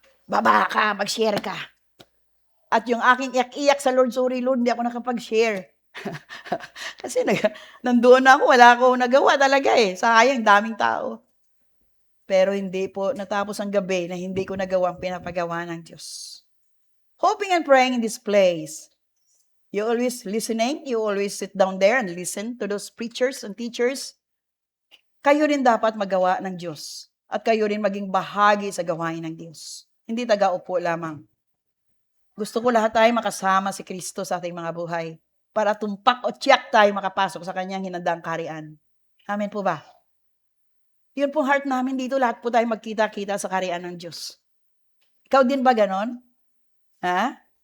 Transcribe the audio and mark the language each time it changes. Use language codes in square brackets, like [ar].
[tl] Baba ka, mag-share ka. At yung aking iyak-iyak sa Lord, sorry Lord, hindi ako nakapag-share. Kasi nandoon na ako, wala akong nagawa talaga Sayang, daming tao. Pero hindi po natapos ang gabi na hindi ko nagawa ang pinapagawa ng Diyos. [en] Hoping and praying in this place. You always listening, you always sit down there and listen to those preachers and teachers. [tl] Kayo rin dapat magawa ng Diyos. At kayo rin maging bahagi sa gawain ng Diyos. Hindi taga-upo lamang. Gusto ko lahat tayo makasama si Kristo sa ating mga buhay para tumpak o tiyak tayo makapasok sa kanyang hinandang kaharian. Amen po ba? Yun pong heart namin dito, lahat po tayo magkita-kita sa kaharian ng Diyos. Ikaw din ba ganon? Ha?